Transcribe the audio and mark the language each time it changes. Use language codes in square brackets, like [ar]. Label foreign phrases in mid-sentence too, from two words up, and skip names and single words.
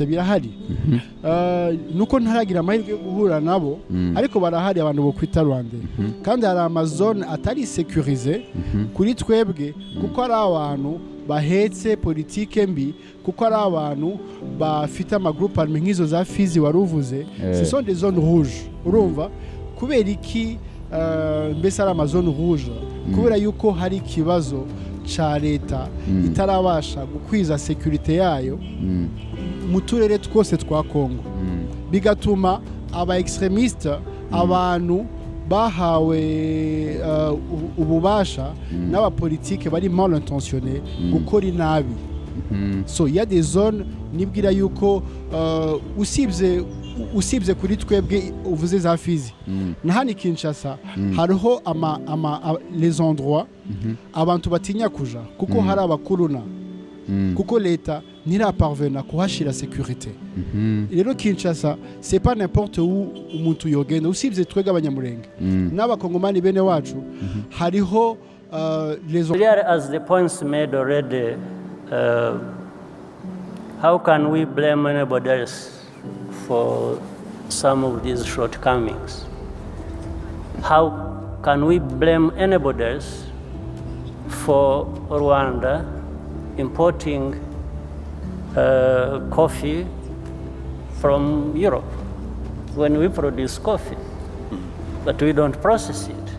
[rw] birahari nuko ntaragira amahirwe yo guhura nabo ariko barahari abantu bo kwita Rwande kandi hari amazone atari sécurisé kuri twebwe kuko ari abantu bahetse politike mbi kuko ari abantu bafite amagroupe armé nk'izo za Fizi waruvuze [fr] ce sont des zones rouges [rw] urumva kubera iki mbese ari amazone rouge kubera yuko hari ikibazo ca leta itarabasha gukwiza sécurité yayo mu turere twose twa Kongo bigatuma aba extrémistes abantu bahawe ububasha n'abapolitike bari [fr] mal intentionnés [rw] gukora inabi. [fr] So il y a des zones [rw] nibwira yuko usibye kuri twebwe uvuze za Fizi na hani Kinshasa hariho [fr] les endroits [rw] abantu batinya kuja kuko hari abakuruna kuko leta ntiraparvena kuhashira sécurité. Rero Kinshasa [fr] c'est pas n'importe où [rw] umuntu yogenda usibye twega abanyamurenge n'abakongomani bene wacu hariho les [en] as the points made already. How can we blame anybody else for some of these shortcomings? How can we blame anybody else for Rwanda importing coffee from Europe when we produce coffee, but we don't process it?